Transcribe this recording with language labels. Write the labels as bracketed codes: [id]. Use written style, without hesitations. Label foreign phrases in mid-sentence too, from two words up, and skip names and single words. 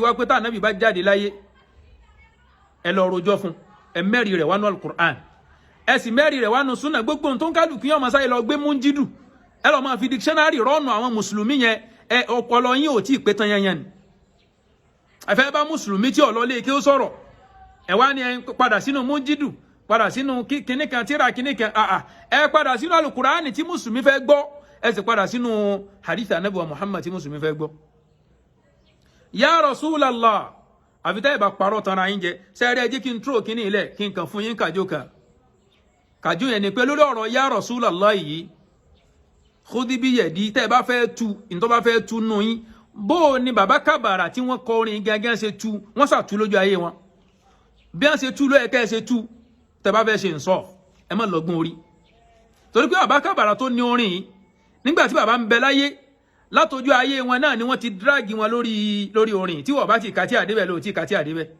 [yo] wá pé tá nẹ́bì bá jáde láyé ẹ lọ rojọ́ fún ẹmẹ́rì rẹ̀ wánú alukur'an ẹ sì mẹ́rì rẹ̀ wánú súnà gbogbo tó ń kálukú yẹn ọmọ sáyé lọ gbé múnjídù ẹ lọ máa fi dictionary rọ́ọ̀nù àwọn mùsùlùmí yẹn ẹ ọpọlọ yín ò tí ì pé tán yẹn ni ẹfẹ́ bá mùsùlùmí tí ọ̀lọ́ lé kí ó sọ̀rọ̀ ẹ wá ní ẹ padà sínú múnjídù padà sínú kíníkan tíra kíníkan ẹ padà sínú alukur'an tí mùsùlùmí fẹ́ gbọ́ ẹ sì padà sínú hadith anabi wa Muhammad tí mùsùlùmí fẹ́ gbọ́. [ar] يا رسول الله [yo] àfi tẹ́ ẹ bá parọ́ tanra yín jẹ sẹ́ẹ̀rẹ́ ẹ jẹ́ kí n tró kíní ilẹ̀ kí n kàn fún yín kàjó kan kàjó yẹn ni pé lórí ọ̀rọ̀ [ar] يا رسول الله [yo] yìí [ar] خذ بيدي [yo] tẹ́ ẹ bá fẹ́ tu ìtọ́ bá fẹ́ tu nù yín bó ni bàbá Kabara tí wọ́n kọ orin gángan ṣe tu wọ́n ṣàtú lójú ayé wọn bí wọ́n ṣe tu ló yẹ kẹ́ ẹ ṣe tu tẹ́ bá fẹ́ ṣe ń sọ ẹ má lọ́gbọ́n orí torí pé bàbá Kabara tó ní orin yìí nígbà tí bàbá ń bẹ láyé látọjú ayé wọn náà ni wọ́n ti dragi wọn lórí orin tí wọ́n bá ti kàtí àdébẹ̀ ló ti kàtí àdébẹ̀